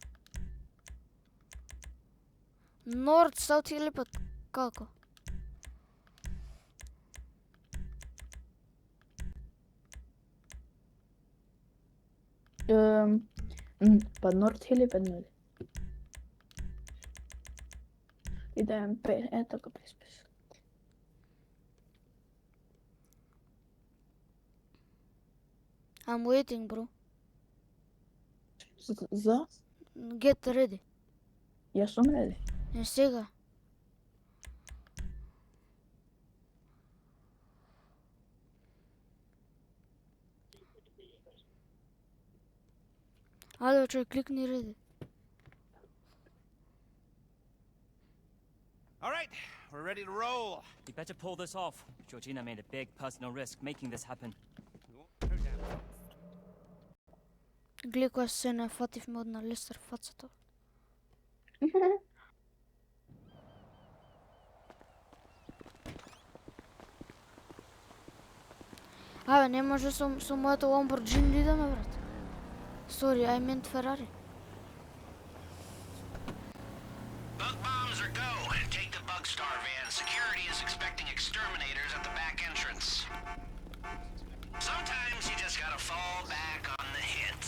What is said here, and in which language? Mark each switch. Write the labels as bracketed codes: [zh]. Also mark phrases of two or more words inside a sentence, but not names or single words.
[mk] Норд, Саут или пат како? Па Норд Хил и Педнули. Идеем така 50-50. [en] I'm waiting, bro. [mk] За? [en] Get ready. [mk] Јас сум реди. Не сега. Ајде, човек, кликни ready. [en] All right, we're ready to roll. You better pull this off. Georgina made a big personal risk making this happen. [mk] Гледай која се не фативме од на Лестер фацата. Абе, не може со моето Lamborghini да идеме, брат. [en] Sorry, I meant Ferrari. Bug bombs are go, and take the Bug Star van. Security is expecting exterminators at the back entrance. Sometimes you just gotta fall back on the hits.